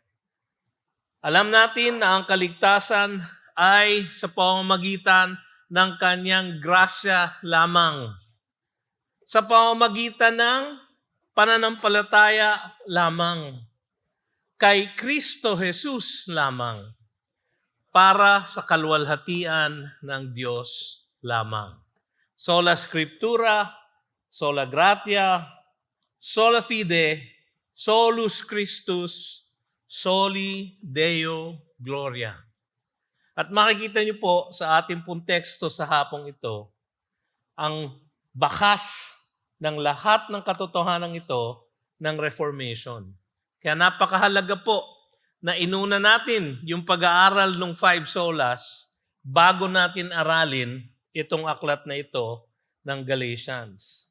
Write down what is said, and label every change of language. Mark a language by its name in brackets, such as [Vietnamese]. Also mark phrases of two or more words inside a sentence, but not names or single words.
[Filipino] Alam natin na ang kaligtasan ay sa pamamagitan ng kanyang grasya lamang. Sa pamamagitan ng pananampalataya lamang. Kay Kristo Jesus lamang. Para sa kaluwalhatian ng Diyos lamang. [Latin] Sola Scriptura, sola gratia, sola fide, solus Christus, soli Deo gloria. [Filipino] At makikita niyo po sa ating pong teksto sa hapong ito, ang bakas ng lahat ng katotohanan ito ng Reformation. Kaya napakahalaga po na inuna natin yung pag-aaral ng 5 solas bago natin aralin itong aklat na ito ng Galatians.